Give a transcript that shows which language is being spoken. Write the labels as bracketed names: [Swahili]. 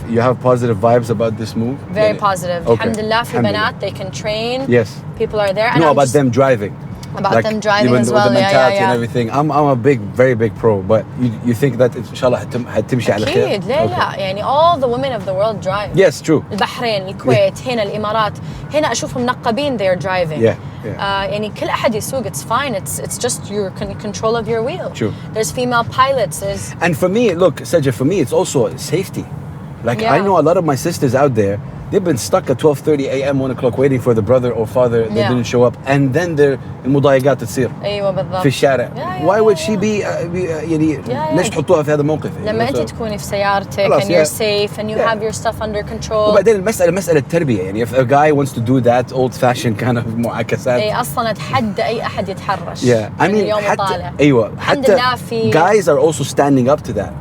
[English] You have positive vibes about this move? Very positive. Alhamdulillah, [Arabic] في بنات, [English] they can train. Yes. People are there. No, about them driving. About them driving as well. With the mentality and everything. I'm a very big pro, but you think that inshallah [Arabic] هتمشي على خير? أكيد لا يعني [English] all the women of the world drive. Yes, true. [Arabic] البحرين، الكويت، هنا الإمارات، هنا أشوفهم نقابين [English] they're driving. [Arabic] يعني كل أحد يسوق, [English] it's fine. It's just your control of your wheel. True. There's female pilots. And for me, look, Saja, for me it's also safety. Like I know a lot of my sisters out there, they've been stuck at 12:30 a.m. 1 o'clock waiting for the brother or father that didn't show up, and then [Arabic] المضايقات تصير في الشارع. [English] Why would she be [Arabic] يعني ليش تحطوها في هذا الموقف؟ لما أنت تكوني في سيارتك [English] and you're safe and you have your stuff under control. [Arabic] وبعدين المسألة مسألة تربية يعني [English] if a guy wants to do that old fashioned kind of [Arabic] معاكسات. أصلاً أتحدى أي أحد يتحرش. [English] I mean [Arabic] حتى حتى [English] guys are also standing up to that.